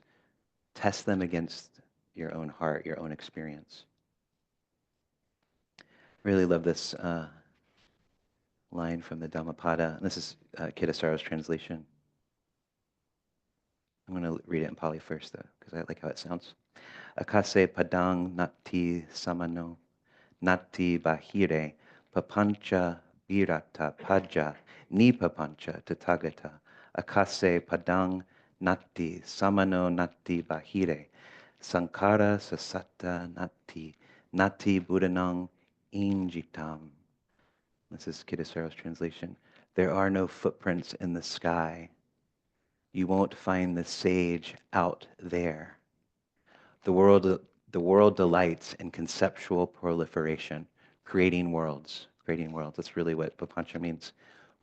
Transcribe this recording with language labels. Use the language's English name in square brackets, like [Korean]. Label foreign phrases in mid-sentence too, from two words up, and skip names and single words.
[English] Test them against your own heart, your own experience. Really love this line from the Dhammapada. This is Kitasaro's translation. I'm going to read it in Pali first, though, because I like how it sounds. [Pali] Akase padang nati samano nati bahire papancha virata paja ni papancha tathagata. Akase padang nati samano nati bahire sankara sasata nati buddhanang injitam. [English] This is Kitasaro's translation. There are no footprints in the sky. You won't find the sage out there. The world, the world delights in conceptual proliferation, creating worlds. That's really what papancha means.